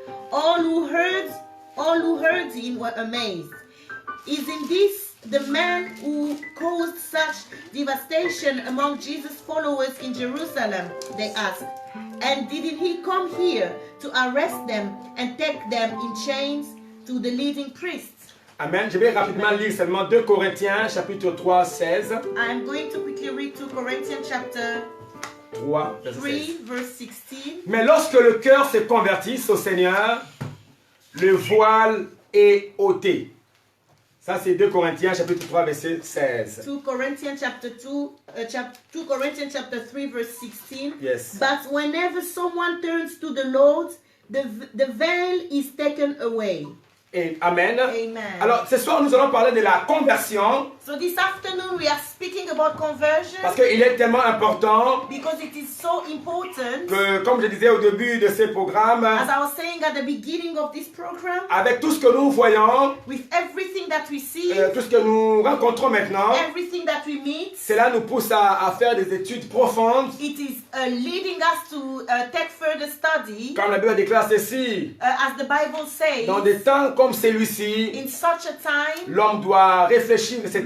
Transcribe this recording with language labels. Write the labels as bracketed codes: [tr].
[en] All who heard him were amazed. Isn't this the man who caused such devastation among Jesus' followers in Jerusalem? They asked. And didn't he come here to arrest them and take them in chains to the leading priests? Amen. [fr] Je vais rapidement lire seulement 2 Corinthiens, chapitre 3, 16. [en] I'm going to quickly read 2 Corinthians chapter [fr] 3, verset 3, 16. [en] verse 16. [fr] Mais lorsque le cœur se convertisse au Seigneur, le voile est ôté. Ça, c'est 2 Corinthiens, chapitre 3, verset 16. [en] 2 Corinthians chapter 2 Corinthians chapter 3, verse 16. Yes. But whenever someone turns to the Lord, the veil is taken away. [fr] Et amen. [en] Amen. [fr] Alors, ce soir, nous allons parler de la conversion [en] So this afternoon we are speaking about conversion [fr] parce qu'il est tellement important [en] because it is so important. [fr] que, comme je disais au début de ce programme, [en] As I was saying at the beginning of this program, [fr] avec tout ce que nous voyons, [en] with everything that we see, [fr] tout ce que nous rencontrons maintenant, [en] everything that we meet, [fr] cela nous pousse à faire des études profondes. [en] it is leading us to take further study, [fr] Comme la Bible déclare ceci, [en] as the Bible says, [fr] dans des temps comme celui-ci, [en] in such a time, [fr] l'homme doit réfléchir de cette